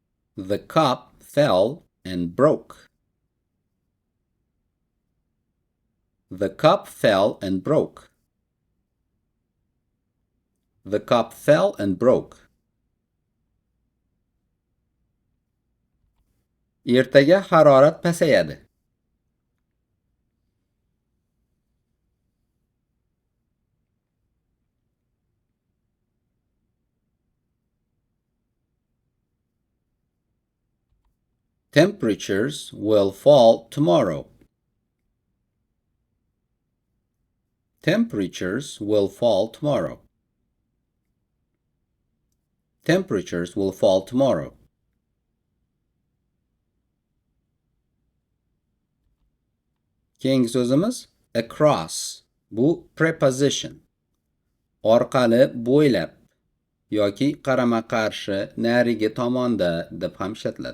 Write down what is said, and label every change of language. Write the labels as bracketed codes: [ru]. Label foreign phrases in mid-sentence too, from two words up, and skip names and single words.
[en] The cup fell and broke. The cup fell and broke. The cup fell and broke. [uz] Ertaga harorat pasayadi. [en] Temperatures will fall tomorrow. Temperatures will fall tomorrow. Temperatures will fall tomorrow. [uz] Keyingi so'zimiz across. Bu preposition. Orqali, bo'ylab yoki qarama-qarshi, narigi tomonda deb ham ishlatiladi.